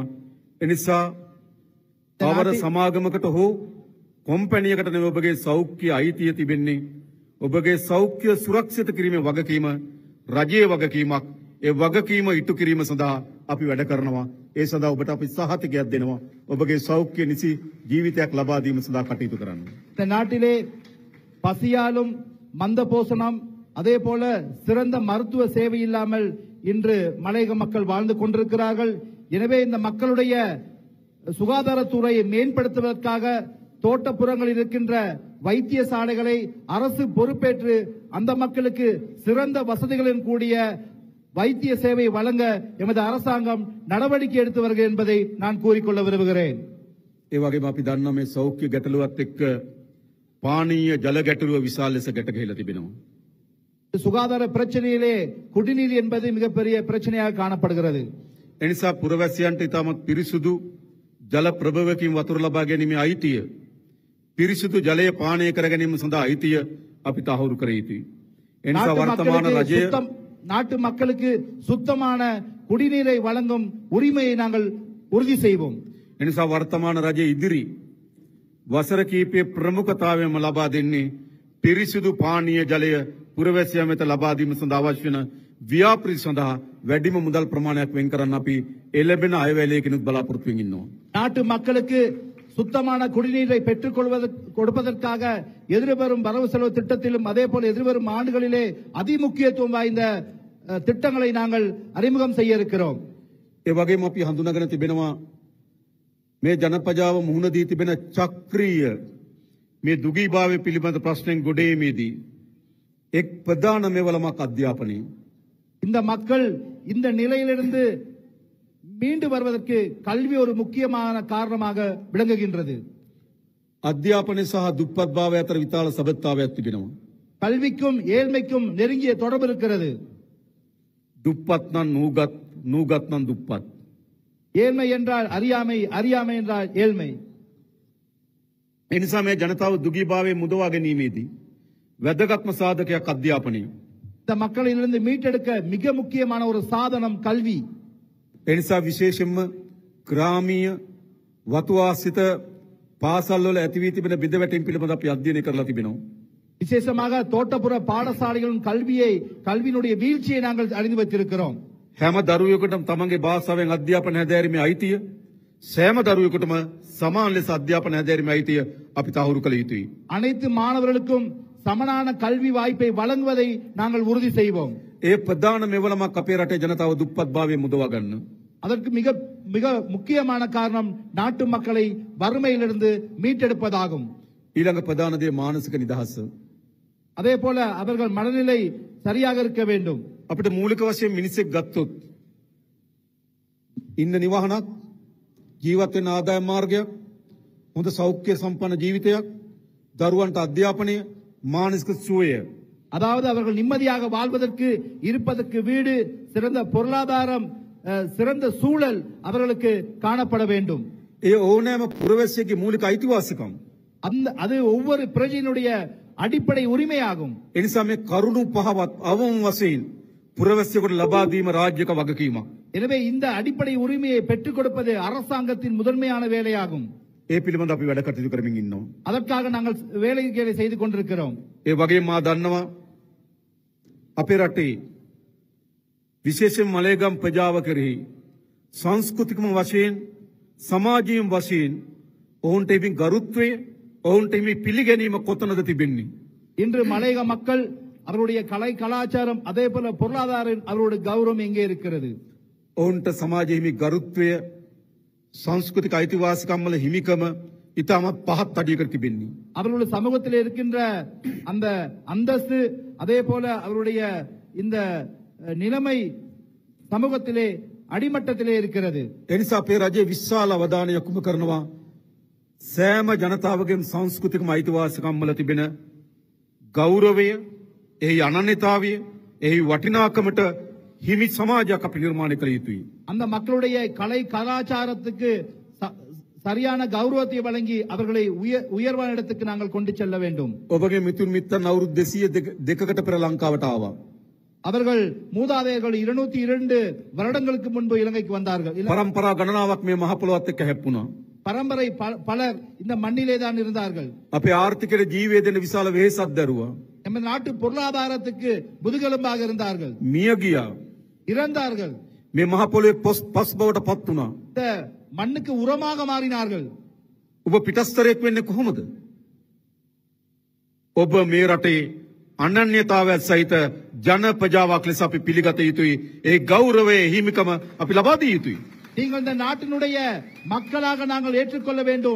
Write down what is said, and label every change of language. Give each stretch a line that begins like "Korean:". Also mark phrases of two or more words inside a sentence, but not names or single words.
Sinhala: ඒ නිසා කවර සමාගමකට හෝ කොම්පැනියකට නෙවෙයි ඔබගේ සෞඛ්‍ය අයිතිය තිබෙන්නේ. ඔබගේ සෞඛ්‍ය සුරක්ෂිත කිරීමේ වගකීම රජයේ වගකීමක්. ඒ වගකීම ඉටු කිරීම සඳහා අපි වැඩ කරනවා. ඒ සඳහා ඔබට අපි සහතිකයක් දෙනවා. ඔබගේ සෞඛ්‍ය නිසි ජීවිතයක් ලබා දීම සඳහා කටයුතු කරන්න.
Tamil: இந்த நாட்டிலே பசியாலும் மந்த போஷணம் அதே போல சிறந்த மருத்துவ சேவை இல்லாமல் இன்று மலையக மக்கள் வாழ்ந்து கொண்டிருக்கிறார்கள். எனவே இந்த மக்களுடைய சுகாதாரத்துறையை மேம்படுத்துவதற்காக தோட்டப்புறங்களில் இருக்கின்ற வைத்தியசாலைகளை அரசு பொறுப்பேற்று அந்த மக்களுக்கு சிறந்த வசதிகளுடன் கூடிய வைத்திய சேவை வழங்க எமது அரசாங்கம் நடவடிக்கை எடுத்து வருகிறது என்பதை நான் கூறிக்கொள்ள விரும்புகிறேன்.
Sinhala: ඒ වගේම අපි දන්නා මේ සෞඛ්‍ය ගැටලුවත් එක්ක පානීය ජල ගැටලුව විශාල ලෙස ගැට ගහලා තිබෙනවා.
Tamil: சுகாதார பிரச்சனையிலே குடிநீர் என்பது மிகப்பெரிய பிரச்சனையாக காணப்படுகிறது.
Sinhala: එනිසා පුරවැසියන්ට ඉතාමත් පිරිසුදු ජල ප්‍රභවකින් වතුර ලබා ගැනීමේ අයිතිය පිරිසුදු ජලය පානය කර ගැනීම සඳහා අයිතිය අපි තහවුරු කර යුතුයි. එනිසා වර්තමාන රජය
Tamil: நாட்டு மக்களுக்கு சுத்தமான குடிநீரை வழங்கும் உரிமையை நாங்கள் உறுதி செய்வோம்.
Sinhala: එනිසා වර්තමාන රජය ඉදිරි වසර කීපයේ ප්‍රමුඛතාවයම ලබා දෙන්නේ පිරිසිදු පානීය ජලය පුරවැසියන් වෙත ලබා දීම සඳහා අවශ්‍ය වන ව්‍යාපෘති සඳහා වැඩිම මුදල් ප්‍රමාණයක් වෙන් කරන්න අපි එළඹෙන අයවැයලයකිනුත් බලාපොරොත්තු වෙමින් ඉන්නවා.
Tamil: நாட்டு மக்களுக்கு சுத்தமான குடிநீரை பெற்றுக் கொடுப்பதற்காக எதிர்வரும் வரவு செலவு திட்டத்திலும் அதே போல எதிர்வரும் ஆண்டுகளிலே அதிமுக்கியத்துவம் வாய்ந்த திட்டங்களை நாங்கள் அறிமுகம் செய்ய இருக்கிறோம்.
Sinhala: ඒ වගේම අපි හඳුනාගෙන තිබෙනවා මේ ජනපජාව මුහුණ දී තිබෙන චක්‍රීය මේ දුගීභාවය පිළිබඳ ප්‍රශ්නෙන් ගොඩේමේදී එක් ප්‍රධාන මෙවලමක් අධ්‍යාපනය.
Tamil: இந்த மக்கள் இந்த நிலையிலிருந்து மீண்டு வருவதற்கு கல்வி ஒரு முக்கியமான காரணமாக விளங்குகின்றது.
Sinhala: අධ්‍යාපනය සහ දුප්පත් භාවය අතර විශාල සබඳතාවයක් තිබෙනවා.
Tamil: கல்விக்கும் ஏழ்மைக்கும் நெருங்கிய தொடர்பு இருக்கிறது.
Sinhala: දුප්පත් නම් නූගත් නම් දුප්පත්.
Tamil: ஏழ்மை என்றால் அறியாமை, அறியாமை என்றால் ஏழ்மை.
Sinhala: එනිසා මේ ජනතාව දුගීභාවයේ මුදවා ගැනීමේදී වැදගත්ම සාධකයක් අධ්‍යාපනය.
Tamil: இந்த மக்களிலிருந்து மீட்டெடுக்க மிக முக்கியமான ஒரு சாதனம் கல்வி.
Sinhala: එනිසා විශේෂයෙන්ම ග්‍රාමීය වතුආශ්‍රිත පාසල්වල ඇති වී තිබෙන බිඳවැටීම් පිළිබඳ අපි අධ්‍යයනය කරලා තිබෙනවා.
Tamil: விசேஷமாக தோட்டப்புற பாடசாலைகளின் கல்வியினுடைய வீழ்ச்சியை நாங்கள் அறிந்து வைத்திருக்கிறோம்.
Sinhala: හැම දරුවෙකුටම තමන්ගේ භාෂාවෙන් අධ්‍යාපනය හැදෑරීමේ අයිතිය සෑම දරුවෙකුටම සමාන ලෙස අධ්‍යාපනය හැදෑරීමේ අයිතිය අපි තහවුරු කළ යුතුයි.
Tamil: அனைத்து மாணவர்களுக்கும் சமனான கல்வி வாய்ப்பை வழங்குவதை நாங்கள் உறுதி செய்வோம்.
Sinhala: ඒ ප්‍රධාන මෙවලමක් අපේ රටේ ජනතාව දුප්පත් භාවයෙන් මුදවා ගන්න.
Tamil: அதற்கு மிக மிக முக்கியமான காரணம் நாட்டு மக்களை வறுமையிலிருந்து மீட்டெடுப்பதாகும்.
Sinhala: ඊළඟ ප්‍රධාන දේ මානසික නිදහස.
Tamil: அதே போல அவர்கள் மனநிலை சரியாக இருக்க வேண்டும்.
Sinhala: අපිට මූලික වශයෙන් මිනිසෙක් ගත්තොත් ඉන්න නිවහනක් ජීවත් වෙන ආදායම් මාර්ගයක් හොඳ සෞඛ්‍ය සම්පන්න ජීවිතයක් දරුවන්ට අධ්‍යාපනය මානසික සුවය
Tamil: அதாவது அவர்கள் நிம்மதியாக வாழ்வதற்கு இருப்பதற்கு வீடு, சிறந்த பொருளாதாரம், சிறந்த சூழல் அவர்களுக்கு காணப்பட வேண்டும்.
Sinhala: ඒ ඕනෑම පුරවැසියෙකුගේ මූලික අයිතිවාසිකම්.
Tamil: அது ஒவ்வொரு பிரஜையினுடைய அடிப்படை உரிமையாகும்.
Sinhala: එනිසා මේ කරුණු පහවත් අවම වශයෙන් පුරවැසියෙකුට ලබා දීම රාජ්‍යක වගකීමක්.
Tamil: எனவே இந்த அடிப்படை உரிமையை பெற்றுக் கொடுப்பது அரசாங்கத்தின் முதன்மையான வேலையாகும்.
Sinhala: ඒ පිළිබඳ අපි වැඩ කටයුතු කරමින් ඉන්නවා.
Tamil: அதற்காக நாங்கள் வேலைகளை செய்து கொண்டிருக்கிறோம்.
Sinhala: ඒ වගේම මා දන්නවා අපේ රටේ විශේෂයෙන් මලේගම් ප්‍රජාව කෙරෙහි සංස්කෘතිකම වශයෙන් සමාජීය වශයෙන් ඔවුන්ට එමින් ගරුත්වය ඔවුන්ට එමින් පිළිගැනීම කොතනද තිබෙන්නේ?
Tamil: இன்று மலையக மக்கள் அவருடைய கலை கலாச்சாரம் அதே போல பொருளாதாரம் அவருடைய கௌரவம் எங்கே இருக்கிறது?
Sinhala: ඔවුන්ට සමාජයේ හිමි ගරුත්වය සංස්කෘතික අයිතිවාසිකම් වල හිමිකම ඉතාමත් පහත් අඩියකට තිබෙන්නේ.
Tamil: அவர்களுடைய சமூகத்தில் இருக்கின்ற அந்த அந்தஸ்து அதே போல அவருடைய இந்த நிலைமை சமூகத்திலே அடிமட்டத்திலே இருக்கிறது.
Sinhala: එනිසා අපේ රජයේ විශාල අවධානයක් යොමු කරනවා සෑම ජනතාවගේම සංස්කෘතිකම අයිතිවාසිකම් වල තිබෙන ගෞරවය, එහි අනන්‍යතාවය, එහි වටිනාකමට හිමි සමාජයක් අපි නිර්මාණය කළ යුතුයි.
Tamil: அந்த மக்களுடைய கலை கலாச்சாரத்துக்கு சரியான கௌரவத்தை வழங்கி அவர்களை உயர்வான இடத்துக்கு நாங்கள் கொண்டு செல்ல வேண்டும்.
Sinhala: ඔබගේ මිතුරු මිත්තන් අවුරුදු 202කට පෙර ලංකාවට ආවා.
Tamil: அவர்கள் மூதாதையர்கள் 202 வருடங்களுக்கு முன்பு இலங்கைக்கு வந்தார்கள்.
Sinhala: පරම්පරා ගණනාවක් මේ මහ පොළොවත් එක්ක හැප්පුණා.
Tamil: பரம்பரை பலர் இந்த மண்ணிலே தான் இருந்தார்கள்.
Sinhala: අපේ ආර්ථිකයේ ජීවය දෙන විශාල වෙහෙසක් දරුවා.
Tamil: நம்ம நாட்டு பொருளாதாரத்துக்கு முதுகெலும்பாக இருந்தார்கள்.
Sinhala: මිය ගියා.
Tamil: இறந்தார்கள்.
Sinhala: මේ මහ පොළොවේ පස් බවට පත් වුණා.
Tamil: இந்த மண்ணுக்கு உரமாக மாறினார்கள்.
Sinhala: ඔබ පිටස්තරයක් වෙන්නේ කොහොමද? ඔබ මේ රටේ අනන්‍යතාවයක් සහිත ජන ප්‍රජාවක් ලෙස අපි පිළිගත යුතුයි. ඒ ගෞරවයේ හිමිකම අපි ලබා දිය යුතුයි.
Tamil: நீங்கள் இந்த நாட்டினுடைய மக்களாக நாங்கள் ஏற்றுக்கொள்ள வேண்டும்.